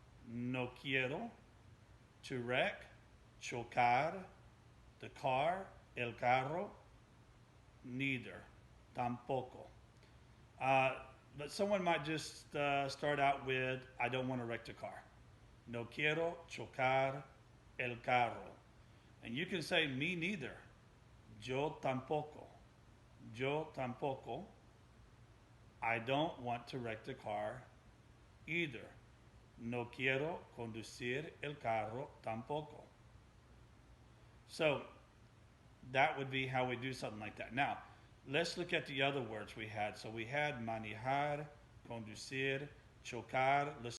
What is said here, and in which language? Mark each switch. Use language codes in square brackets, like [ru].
[es] No quiero, [en] to wreck, [es] chocar, [en] the car, [es] el carro, [en] neither, [es] tampoco. [en] Uh, but someone might just start out with, I don't want to wreck the car. [es] No quiero chocar el carro. [en] And you can say, me neither. [es] Yo tampoco. Yo tampoco. [en] I don't want to wreck the car either. [es] No quiero conducir el carro tampoco. [en] So that would be how we do something like that. Now, let's look at the other words we had. So we had manejar, conducir, chocar. Let's